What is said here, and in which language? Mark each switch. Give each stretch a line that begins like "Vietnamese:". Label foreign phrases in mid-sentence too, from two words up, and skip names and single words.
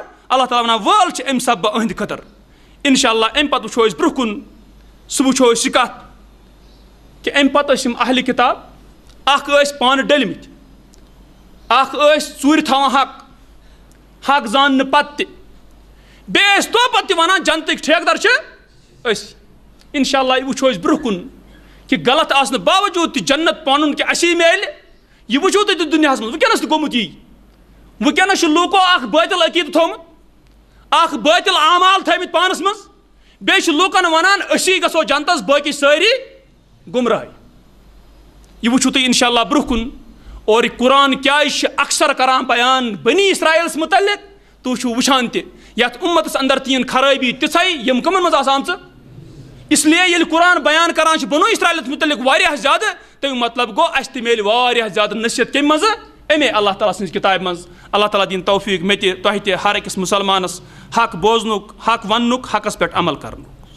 Kashmiri: اللہ تعالیٰ ونان وٲل چھِ امہِ سببہٕ أہنٛدِ خٲطرٕ.
Arabic: انشاء اللہ
Kashmiri: امہِ پتہٕ وٕچھو أسۍ برونٛہہ کُن سُہ وٕچھو أسۍ یہِ کتھ کہِ امہِ پتہٕ ٲسۍ یِم اہلِ کِتاب اکھ ٲسۍ پانہٕ ڈٔلمٕتۍ, اکھ ٲسۍ ژوٗرِ تھاوان حق زاننہٕ پتہٕ تہِ, بیس تو پتہ ونان جنتک ٹھیکدار اس
Arabic: انشاءاللہ
Kashmiri: یہ وچھو اس برہ کن کہ غلط آسن باوجود تہ جنت پانن کہ اسی میل یہ وچھو تہ دنیا من ونکس تہ گومت یہ ونکس لوکو اخ باطل عقید تھومت اخ باطل اعمال تھمت پانس من بیس لوکن ونان اسی گژھو جنتس باقی ساری گمراہ یہ وچھو تہ
Arabic: انشاءاللہ
Kashmiri: برہ کن اور قرآن کیا اکثر کران بیان بنی اسرائیلس متعلق تو چھو وچھان تہ یت امتس اندر تین خرابی تژھے یم کمن مز آسان
Urdu: اس لیے
Kashmiri: یل قرآن بیان کران بنو اسرائیلس متعلق واریاہ زیادہ تم مطلب گو اس تہ میل واریاہ زیادہ نصیحت کم مز امی اللہ تعالیٰ سٕنٛزِ کتابہِ منٛز اللہ تعالیٰ دین توفیق مے تہ تۄہہِ تہ ہر أکِس مسلمانس حق بوزنُک حق وننُک حقس پٮ۪ٹھ عمل کرنُک